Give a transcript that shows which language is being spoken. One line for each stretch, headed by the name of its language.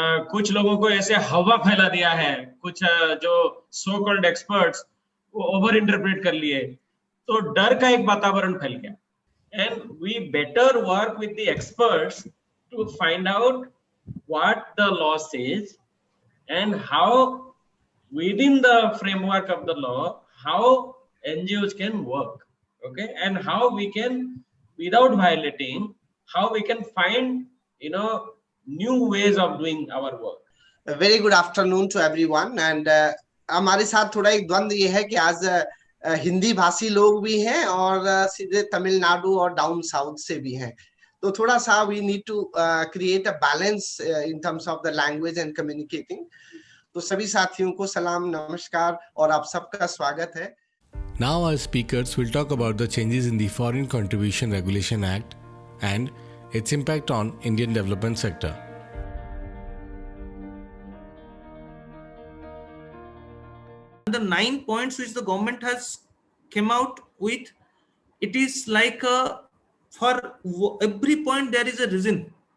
Hindi: कुछ लोगों को ऐसे हवा फैला दिया है, कुछ जो
English: so called experts
Hindi: वो
English: over interpret
Hindi: कर लिए, तो डर का एक वातावरण फैल गया।
English: And we better work with the experts to find out what the law says and how within the framework of the law how NGOs can work, okay, and how we can, without violating, how we can find new ways of doing our work. A very good afternoon to everyone, and
Hindi: हमारे साथ थोड़ा एक द्वंद ये है कि आज हिंदी भाषी लोग भी हैं और सीधे तमिलनाडु और डाउन साउथ से भी हैं, तो थोड़ा सा
English: We need to create a balance in terms of the language and communicating.
Hindi: तो सभी साथियों को सलाम, नमस्कार और आप सबका स्वागत है।
English: Now our speakers will talk about the changes in the Foreign Contribution Regulation Act and its impact on Indian development sector. The 9 points which the government has came out with, it is like for every point there is a reason.